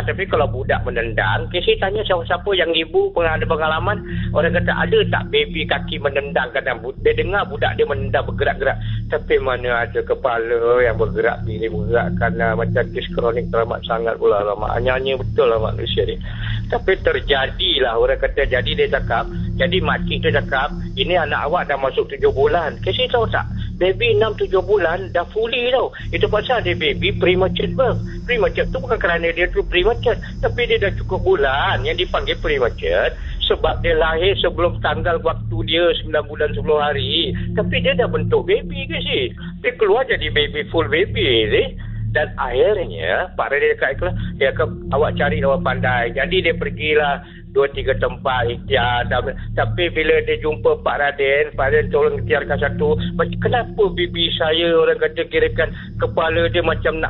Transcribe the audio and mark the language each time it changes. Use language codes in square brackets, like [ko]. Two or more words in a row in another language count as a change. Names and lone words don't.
[ms] Tapi kalau budak menendang, Casey tanya siapa-siapa yang ibu pernah ada pengalaman, orang kata ada tak baby kaki menendang, kadang dia dengar budak dia menendang bergerak-gerak, tapi mana ada kepala yang bergerak ini bergerak, kerana macam kes kronik teramat sangat pula lah. Hanya betul lah manusia ni. Tapi terjadilah, orang kata jadi. Dia cakap, jadi makcik tu cakap, ini anak awak dah masuk 7 bulan. Casey tahu tak, baby 6-7 bulan dah fully tau. Itu pasal dia baby [en] premature birth. [ms] Premature tu bukan kerana dia tu premature, tapi dia dah cukup bulan yang dipanggil premature sebab dia lahir sebelum tanggal waktu dia 9 bulan 10 hari. Tapi dia dah bentuk baby ke sih, dia keluar jadi baby [en] full baby [ms] sih. Dan akhirnya Pak Radin cakap, dia kata awak cari orang pandai. Jadi dia pergilah 2-3 tempat ikhtiar. Tapi bila dia jumpa Pak Radin tolong ikhtiarkan satu. Kenapa bibi saya orang kata kirakan kepala dia macam nak.